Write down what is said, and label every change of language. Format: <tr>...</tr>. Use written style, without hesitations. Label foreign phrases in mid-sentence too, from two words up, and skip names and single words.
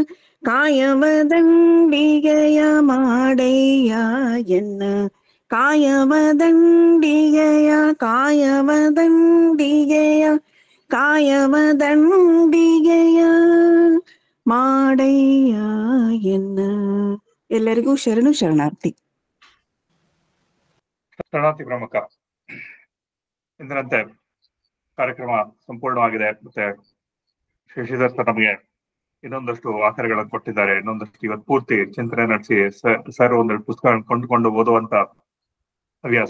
<kn>ಕಾಯವದಂಡಿಗೆಯ ಮಾಡಯ್ಯ ಎನ್ನ ಕಾಯವದಂಡಿಗೆಯ ಕಾಯವದಂಡಿಗೆಯ ಕಾಯವದಂಡಿಗೆಯ ಮಾಡಯ್ಯ ಎನ್ನ. ಎಲ್ಲರಿಗೂ ಶರಣು ಶರಣಾರ್ಥಿ. ಶರಣಾರ್ಥಿ ಪ್ರಮುಖ. ಎಂದಿನಂತೆ ಕಾರ್ಯಕ್ರಮ ಸಂಪೂರ್ಣವಾಗಿದೆ. ಮತ್ತೆ ಶಶಿಧರ್ ಸರ್ ನಮಗೆ ಇನ್ನೊಂದಷ್ಟು ಆಕರಗಳನ್ನು ಕೊಟ್ಟಿದ್ದಾರೆ. ಇನ್ನೊಂದಷ್ಟು ಇವತ್ತು ಪೂರ್ತಿ ಚಿಂತನೆ ನಡೆಸಿ ಸರ್ ಒಂದೆರಡು ಪುಸ್ತಕ ಕೊಂಡುಕೊಂಡು ಓದುವಂತ ಹವ್ಯಾಸ.</kn>